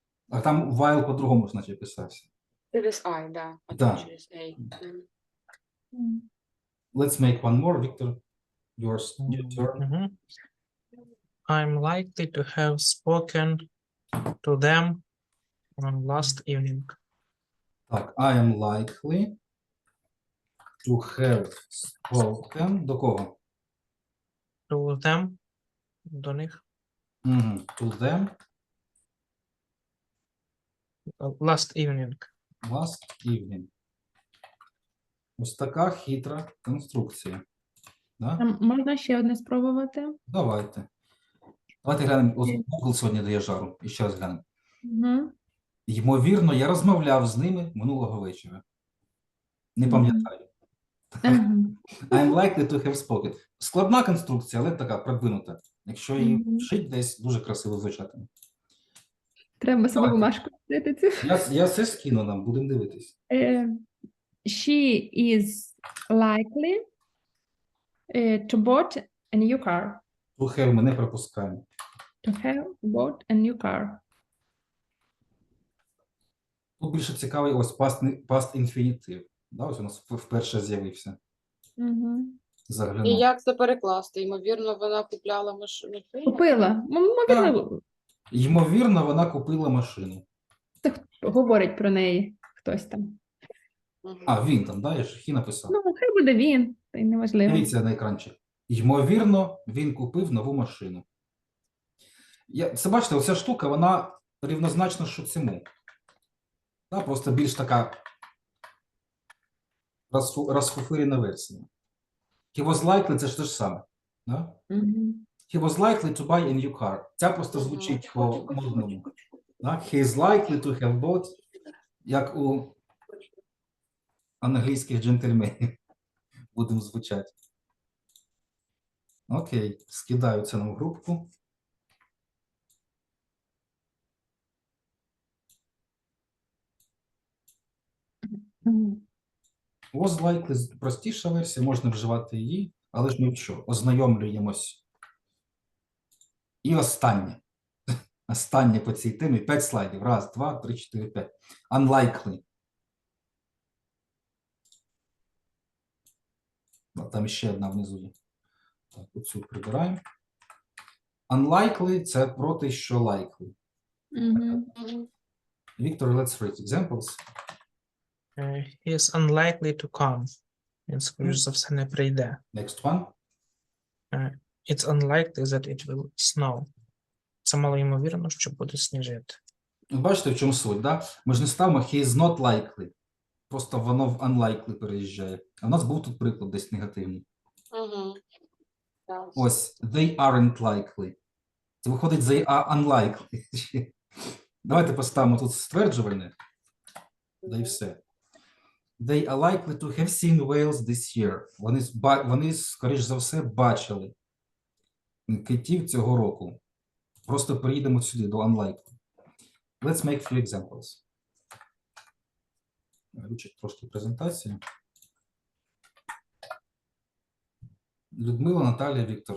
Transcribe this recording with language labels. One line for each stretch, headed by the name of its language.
Ukrainian: а там
English: while
Ukrainian: по-другому ж наче писався. Через I, да. А Да. там через A. Мгм.
English: Let's make one more, Victor. Your turn. Mhm. I'm likely to have spoken to them on last evening.
Ukrainian: Так,
English: I am likely to have spoken.
Ukrainian: До кого?
English: To them,
Ukrainian: до них,
English: Мгм. To them last evening. last evening.
Ukrainian: Ось така хитра конструкція. Да? Можна ще одне спробувати? Давайте. Давайте глянемо. Ось Google сьогодні дає жару. І ще раз глянемо. Мгм. Ймовірно, я розмовляв з ними минулого вечора. Не Мгм. пам'ятаю. Ага.
English: I'm likely to have spoken.
Ukrainian: Складна конструкція, але така продвинута. Якщо її Мгм. вшить десь, дуже красиво звучатиме. Треба собі Давайте. бумажку взяти цю. Я все скину нам, будемо дивитись.
English: She is likely to bought a new car. To have
Ukrainian: ми не пропускаємо.
English: To have bought a new car.
Ukrainian: Тут більше цікавий ось
English: past infinitive.
Ukrainian: Да, ось у нас вперше з'явився. Мгм. І Заглянув. як це перекласти? Ймовірно, вона купляла машину. Купила. Ймовірно, Ймовірно, вона купила машину. говорить про неї хтось там. А, він там, да? Я ж хі написав. Ну, хай буде він, та й неважливо. Дивіться на екранчик. Ймовірно, він купив нову машину. Це бачите, оця штука, вона рівнозначна що цьому. Да, просто більш така розфуфирена версія.
English: He was likely,
Ukrainian: це ж те ж саме. Да? Мгм.
English: He was likely to buy a new car.
Ukrainian: Ця просто звучить по-модному. Да?
English: He is likely to have bought,
Ukrainian: як у англійських джентльменів. Будемо звучати. Окей, скидаю це на групку. Мгм. Was likely простіша версія, можна вживати її, але ж ми що, ознайомлюємось. І останнє. Останнє по цій темі. 5 слайдів. Раз, два, три, 4, 5. Unlikely. Там ще одна внизу є. Так, оцю прибираємо. Unlikely – це проти що likely. Мгм.
English: Victor, let's read examples. He is unlikely to come.
Ukrainian: Він, скоріш за все, не прийде.
English: Next one. It's unlikely that it will snow.
Ukrainian: Це мало ймовірно, що буде сніжити. Бачите, в чому суть, да? Ми ж не ставимо
English: he is not likely.
Ukrainian: Просто воно в unlikely переїжджає. А в нас був тут приклад десь негативний. Угу. Ось,
English: they aren't likely.
Ukrainian: Це виходить,
English: they are unlikely.
Ukrainian: Давайте поставимо тут стверджувальне. Да і все.
English: They are likely to have seen whales this year.
Ukrainian: Вони, скоріш за все, бачили китів цього року. Просто перейдемо сюди до unlikely.
English: Let's make few examples.
Ukrainian: Вивчить трошки презентацію. Людмила, Наталія, Віктор.